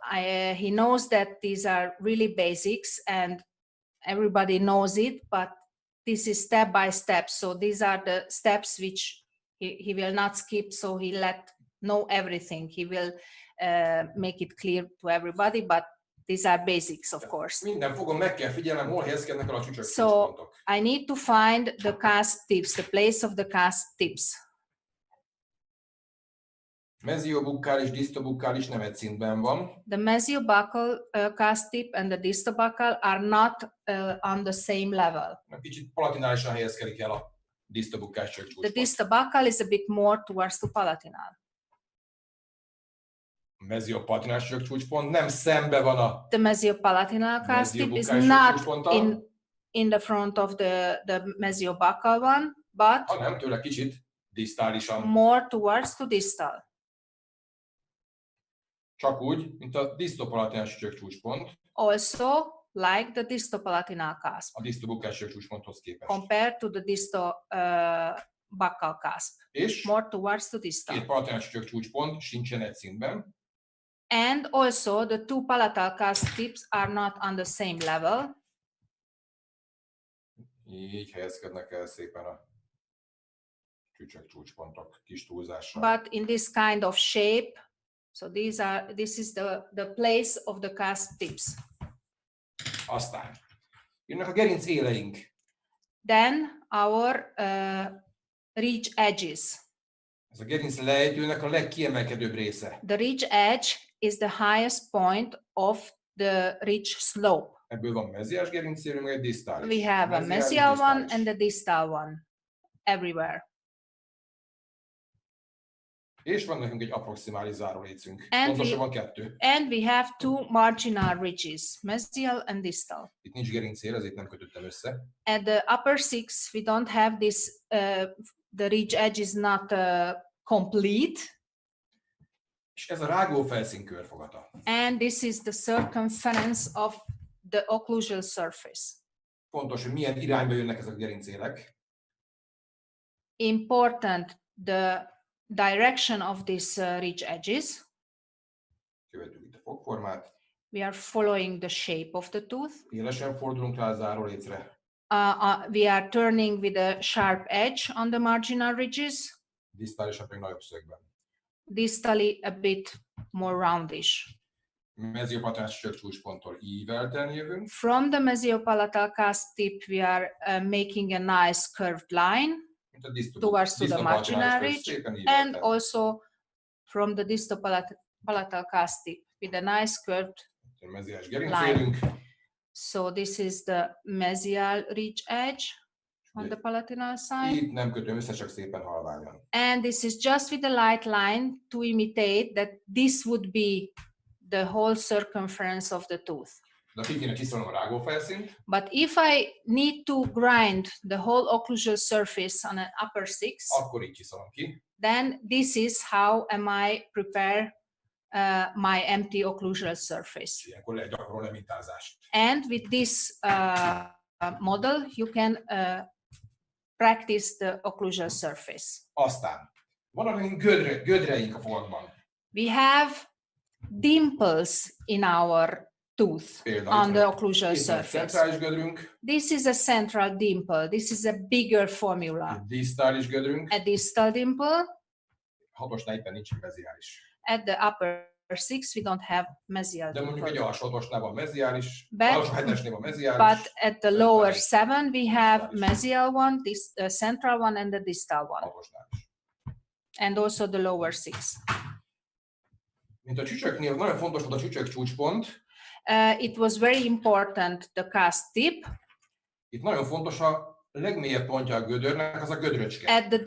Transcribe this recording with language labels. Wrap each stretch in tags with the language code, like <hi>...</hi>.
<en>He knows that these are really basics and everybody knows it, but this is step by step. So these are the steps which he will not skip, so he let know everything. He will make it clear to everybody, but these are basics, of course.</en> <hu>Minden fogon meg kell figyelnem, hol helyezkednek el a csücsök</hu> <en>So</en> <hu>csúcspontok.</hu> <en>I need to find the cast tips, the place of the cast tips.</en> <hu>Meziobuccal és distalbuccal is nem egy szintben van.</hu> <en>The mesiobaccal cast tip and the distalbuccal are not on the same level.</en> <hu>Kicsit palatinálisan helyezkedik el a distalbuccás</hu> <en>The</en> <hu>csúcspont.</hu> <en>distalbuccal is a bit more towards the palatinal.</en> <hu>A meziopalatinás csúcspont nem szembe van a</hu> <en>The mesiopalatinal cast tip is</en> <hu>meziobuccás</hu> <en>not</en> <hu>csúcsponttal,</hu> <en>in the front of the mesiobaccal one, but</en> <hu>hanem tőle kicsit disztálisan.</hu> <en>more towards to distal.</en> <hu>Csak úgy, mint a disztopalatinás csúcspont</hu> <en>Also, like the distopalatinal cusp,</en> <hu>a distalbuccás csúcsponthoz képest.</hu> <en>compared to the distobaccal cusp,</en> <hu>És</hu> <en>more towards to</en> <hu>két</hu> <en>distal.</en> <hu>palatinás csúcspont sincsen egy szintben,</hu> <en>And also, the two palatal cusp tips are not on the same level.</en> <hu>így helyezkednek el szépen a csúcspontok kis túlzással.</hu> <en>But in this kind of shape, so this is the place of the cusp tips.</en> <hu>Aztán jönnek a gerinc éleink.</hu> <en>Then our ridge edges.</en> <hu>Ez a gerinc lejtőnek a legkiemelkedőbb része.</hu> <en>The ridge edge is the highest point of the ridge slope.</en> <hu>Ebből van meziás gerincélünk, meg egy disztális.</hu> <en>We have a</en> <hu>Meziás,</hu> <en>mesial one</en> <hu>disztális.</hu> <en>and a distal one everywhere.</en> <hu>És van nekünk egy approximális zárólécünk.</hu> <en>And</en> <hu>Pontosabban kettő.</hu> <en>And we have two marginal ridges, mesial and distal.</en> <hu>Itt nincs gerincél, ezért nem kötöttem össze.</hu> <en>At the upper six, we don't have this, the ridge edge is not complete.</en> <hu>És ez a rágó felszín körfogata.</hu> <en>And this is the circumference of the occlusal surface.</en> <hu>Fontos, hogy milyen irányba jönnek ezek a gerincélek.</hu> <en>Important, the direction of these ridge edges.</en> <hu>Követjük itt a fogformát.</hu> <en>We are following the shape of the tooth.</en> <hu>Élesen fordulunk rá a zárólécre.</hu> <en>We are turning with a sharp edge on the marginal ridges.</en> <hu>Disztálisan pedig nagyobb szögben.</hu> <en>Distally a bit more roundish.</en> <hu>Meziopalatinás csúcsponttól ívelten jövünk.</hu> <en>From the mesiopalatal cusp tip, we are making a nice curved line towards to the marginal ridge, and also from the distopalatal cusp tip with a nice curved</en> <hu>meziás gerincélünk.</hu> <en>So this is the mesial ridge edge on the palatinal side.</en> <hu>Itt nem kötöm össze, csak szépen halványan.</hu> <en>And this is just with a light line to imitate that this would be the whole circumference of the tooth.</en> <hu>De ki kéne csiszolnom a rágófelszínt.</hu> <en>But if I need to grind the whole occlusal surface on an upper six,</en> <hu>Akkor így csiszolom ki.</hu> <en>then this is how am I prepare my empty occlusal surface.</en> <hu>Ilyenkor lehet gyakorolni a mintázást.</hu> <en>And with this model, you can practice the occlusal surface.</en> <hu>Aztán vannak nekünk gödreink a fogakban.</hu> <en>We have dimples in our tooth on the occlusal surface.</en> <hu>Centrális gödrünk,</hu> <en>This is a central dimple. This is a bigger formula.</en> <hu>egy disztális gödrünk,</hu> <en>A distal dimple.</en> <hu>hatosnál éppen nincs meziális.</hu> <en>At the upper six, we don't have mesial</en> <hu>De mondjuk egy</hu> <en>dimple.</en> <hu>alsó hatosnál van meziális,</hu> <en>But-</en> <hu>alsó hetesnél van meziális.</hu> <en>But at the lower seven, we have mesial one, this the central one, and the distal one,</en> <hu>hatosnál is.</hu> <en>and also the lower six.</en> <hu>Mint a csücsöknél, nagyon fontos volt a csücsök csúcspont.</hu> <en>It was very important, the cusp tip.</en> <hu>Itt nagyon fontos a legmélyebb pontja a gödörnek, az a gödröcske.</hu>